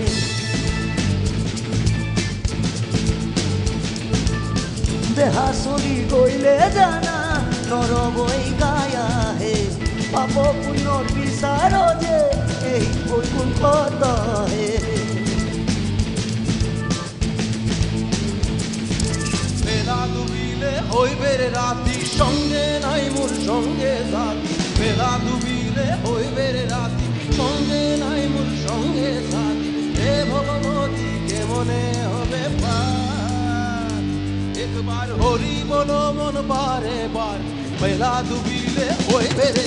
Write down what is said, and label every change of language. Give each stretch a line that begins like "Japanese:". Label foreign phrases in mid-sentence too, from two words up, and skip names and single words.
Assamese: দেহা চলি গ'লে জানা নৰবৈ কায়াহে পাপ পুণ্যৰ বিচাৰ যে এই বৈকুণ্ঠতহে
Bangla: হইবে রাতি সঙ্গে নাই মোর সঙ্গে সাথী বেলা ডুবিলে হইবে রাতি সঙ্গে নাই মোর সঙ্গে সাথী হে ভগবতী কেমনে হবে পার একবার হরি বলো মন বারে বার বেলা ডুবিলে হইবে